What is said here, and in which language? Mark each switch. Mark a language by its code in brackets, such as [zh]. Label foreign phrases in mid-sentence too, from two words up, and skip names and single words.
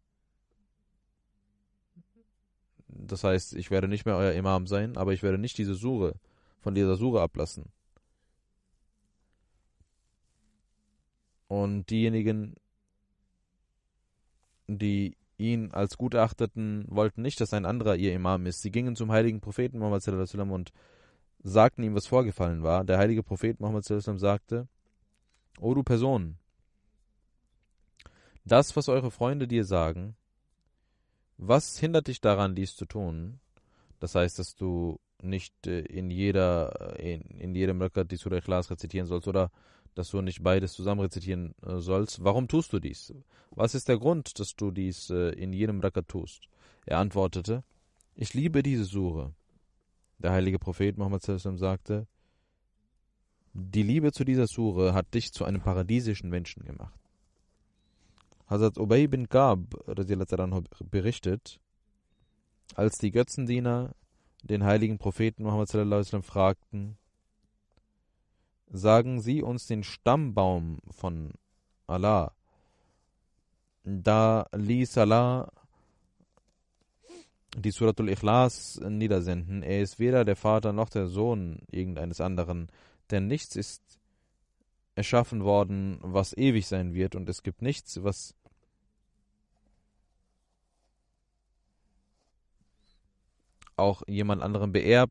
[de] Das heißt, ich werde nicht mehr euer Imam sein, aber ich werde nicht von dieser Sure ablassen. Und diejenigen, die ihn als gut erachteten, wollten nicht, dass ein anderer ihr Imam ist. Sie gingen zum heiligen Propheten Muhammad [ar] صلى الله عليه وسلم [de] und sagten ihm, was vorgefallen war. Der heilige Prophet Muhammad [ar] صلى الله عليه وسلم [de] sagte: O du Person, das, was eure Freunde dir sagen, was hindert dich daran, dies zu tun? Das heißt, dass du nicht in jedem Rakat die Surah Ikhlas rezitieren sollst oder dass du nicht beides zusammen rezitieren sollst. Warum tust du dies? Was ist der Grund, dass du dies in jedem Rakat tust? Er antwortete: Ich liebe diese Sure. Der heilige Prophet Muhammad [ar] صلى الله عليه وسلم [de] sagte: Die Liebe zu dieser Sure hat dich zu einem paradiesischen Menschen gemacht. Hazrat Ubay bin Ka'b [ar] رضي الله عنه [de] berichtet, als die Götzendiener den heiligen Propheten Muhammad [ar] صلى الله عليه وسلم [de] fragten: Sagen Sie uns den Stammbaum von Allah. Da ließ Allah die Suratul Ikhlas niedersenden. Er ist weder der Vater noch der Sohn irgendeines anderen, denn nichts ist erschaffen worden, was ewig sein wird, und es gibt nichts, was auch jemand anderem beerbt.